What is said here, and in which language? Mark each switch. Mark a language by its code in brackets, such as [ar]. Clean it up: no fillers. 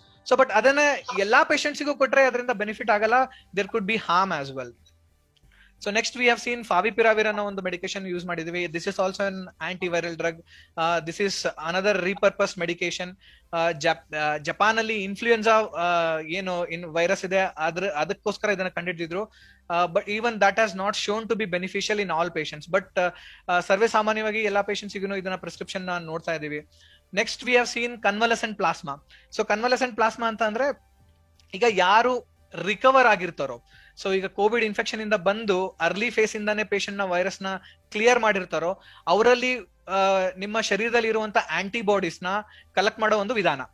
[kn] So but ಅದನ್ನ ಎಲ್ಲಾ ಪೇಷಂಟ್ಸ್ಗೂ ಕೊಟ್ರೆ ಅದರಿಂದ ಬೆನಿಫಿಟ್ ಆಗಲ್ಲ, [en] There could be harm as well. So next we have seen favipiravir [kn] ಅನ್ನೋ ಒಂದು ಮೆಡಿಕೇಶನ್ ಯೂಸ್ ಮಾಡಿದೀವಿ. [en] This is also an antiviral drug. This is another repurposed medication. [kn] Japan ಅಲ್ಲಿ influenza ಏನು ವೈರಸ್ ಇದೆ ಅದಕ್ಕೋಸ್ಕರ ಇದನ್ನ ಕಂಡಿಡಿದ್ರು. [en] But even that has not shown to be beneficial in all patients. [kn] But ಸರ್ವೇ ಸಾಮಾನ್ಯವಾಗಿ ಎಲ್ಲಾ ಪೇಷಂಟ್ಸ್ಗೂ ಇದನ್ನ ಪ್ರಿಸ್ಕ್ರಿಪ್ಷನ್ ನೋಡ್ತಾ ಇದೀವಿ. [en] Next we have seen convalescent plasma. [kn] So ಕನ್ವಲೆಸೆಂಟ್ plasma ಅಂತ ಅಂದ್ರೆ ಈಗ ಯಾರು ರಿಕವರ್ ಆಗಿರ್ತಾರೋ, ಸೊ ಈಗ ಕೋವಿಡ್ ಇನ್ಫೆಕ್ಷನ್ ಇಂದ ಬಂದು ಅರ್ಲಿ ಫೇಸ್ ಇಂದಾನೆ ಪೇಷಂಟ್ ನ ವೈರಸ್ ನ ಕ್ಲಿಯರ್ ಮಾಡಿರ್ತಾರೋ ಅವರಲ್ಲಿ ನಿಮ್ಮ ಶರೀರದಲ್ಲಿ ಇರುವಂತ ಆಂಟಿಬಾಡೀಸ್ ನ ಕಲೆಕ್ಟ್ ಮಾಡೋ ಒಂದು ವಿಧಾನ.